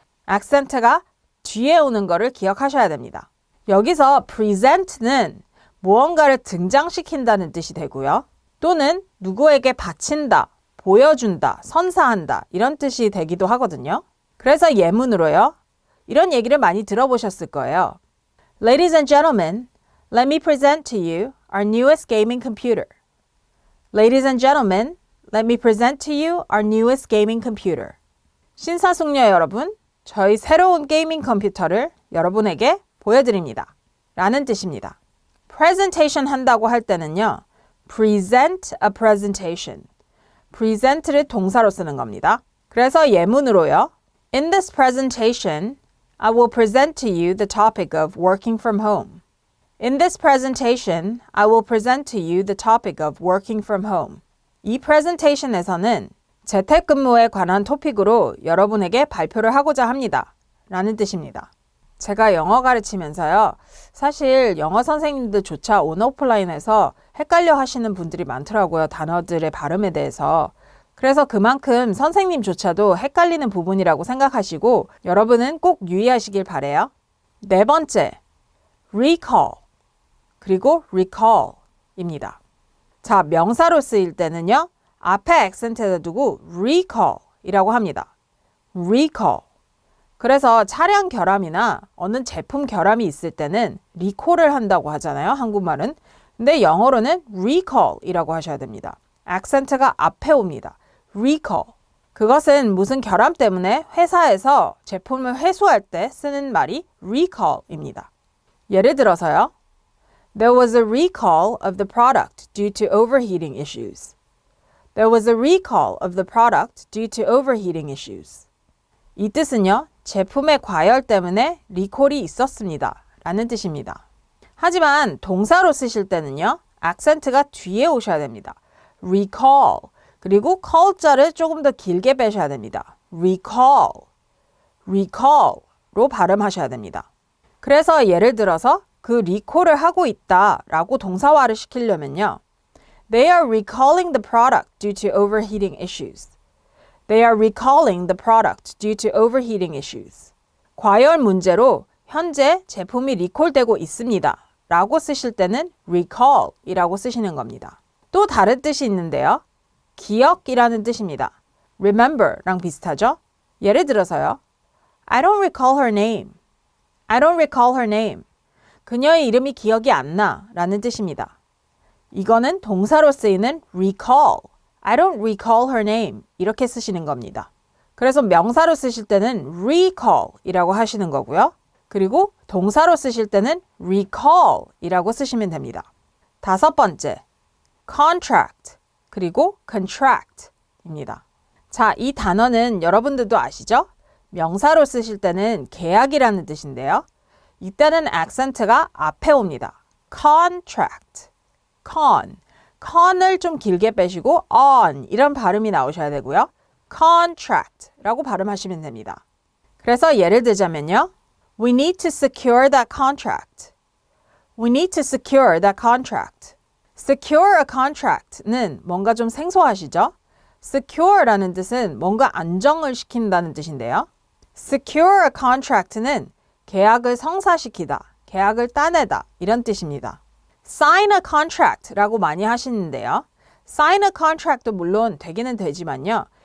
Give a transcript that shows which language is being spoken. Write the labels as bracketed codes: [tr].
[ko] 악센트가 뒤에 오는 거를 기억하셔야 됩니다. 여기서 present는 무언가를 등장시킨다는 뜻이 되고요. 또는 누구에게 바친다, 보여준다, 선사한다 이런 뜻이 되기도 하거든요. 그래서 예문으로요. 이런 얘기를 많이 들어보셨을 거예요. [en] Ladies and gentlemen, let me present to you our newest gaming computer. Ladies and gentlemen, let me present to you our newest gaming computer. [ko] 신사숙녀 여러분, 저희 새로운 게이밍 컴퓨터를 여러분에게 보여드립니다. 라는 뜻입니다. presentation 한다고 할 때는요. [en] present a presentation. [ko] present를 동사로 쓰는 겁니다. 그래서 예문으로요. [en] In this presentation, I will present to you the topic of working from home. In this presentation, I will present to you the topic of working from home. [ko] 이 presentation에서는 재택근무에 관한 토픽으로 여러분에게 발표를 하고자 합니다. 라는 뜻입니다. 제가 영어 가르치면서요. 사실 영어 선생님들조차 온오프라인에서 헷갈려 하시는 분들이 많더라고요. 단어들의 발음에 대해서. 그래서 그만큼 선생님조차도 헷갈리는 부분이라고 생각하시고 여러분은 꼭 유의하시길 바래요. 네 번째, recall 그리고 recall입니다. 자, 명사로 쓰일 때는요. 앞에 액센트에다 두고 recall이라고 합니다. [en] recall. [ko] 그래서 차량 결함이나 어느 제품 결함이 있을 때는 recall을 한다고 하잖아요. 한국말은. 근데 영어로는 recall이라고 하셔야 됩니다. 액센트가 앞에 옵니다. recall. 그것은 무슨 결함 때문에 회사에서 제품을 회수할 때 쓰는 말이 recall입니다. 예를 들어서요. [en] There was a recall of the product due to overheating issues. There was a recall of the product due to overheating issues. [ko] 이 뜻은요. 제품의 과열 때문에 리콜이 있었습니다. 라는 뜻입니다. 하지만 동사로 쓰실 때는요. 악센트가 뒤에 오셔야 됩니다. [en] recall. [ko] 그리고 call자를 조금 더 길게 빼셔야 됩니다. [en] recall. [ko] recall로 발음하셔야 됩니다. 그래서 예를 들어서 그 리콜을 하고 있다라고 동사화를 시키려면요. [en] They are recalling the product due to overheating issues. They are recalling the product due to overheating issues. [ko] 과열 문제로 현재 제품이 리콜되고 있습니다. 라고 쓰실 때는 recall이라고 쓰시는 겁니다. 또 다른 뜻이 있는데요. 기억이라는 뜻입니다. remember랑 비슷하죠? [en] 예를 들어서요. I don't recall her name. I don't recall her name. [ko] 그녀의 이름이 기억이 안 나 라는 뜻입니다. 이거는 동사로 쓰이는 recall, [en] I don't recall her name. [ko] 이렇게 쓰시는 겁니다. 그래서 명사로 쓰실 때는 recall 이라고 하시는 거고요. 그리고 동사로 쓰실 때는 recall 이라고 쓰시면 됩니다. 다섯 번째, contract 그리고 contract 입니다. 자, 이 단어는 여러분들도 아시죠? 명사로 쓰실 때는 계약이라는 뜻인데요. 이때는 액센트가 앞에 옵니다. contract, con을 좀 길게 빼시고 on 이런 발음이 나오셔야 되고요. contract라고 발음하시면 됩니다. 그래서 예를 들자면요. [en] We need to secure that contract. We need to secure that contract. [ko] Secure a contract는 뭔가 좀 생소하시죠? Secure라는 뜻은 뭔가 안정을 시킨다는 뜻인데요. Secure a contract는 계약을 성사시키다, 계약을 따내다 이런 뜻입니다. Sign a contract라고 많이 하시는데요. Sign a contract도 물론 되기는 되지만요.